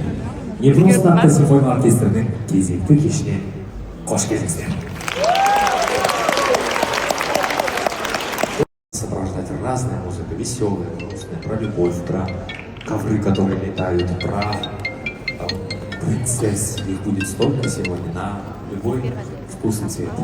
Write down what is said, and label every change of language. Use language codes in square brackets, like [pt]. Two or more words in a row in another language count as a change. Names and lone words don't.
[kk] Невроз атты симфониялық оркестрінің кезекті кешіне қош келдіңіздер. [ru] Сопровождать разная музыка, веселая, грустная, про любовь, про ковры, которые летают, про принцесс. Их будет столько сегодня на любой вкус и цвет.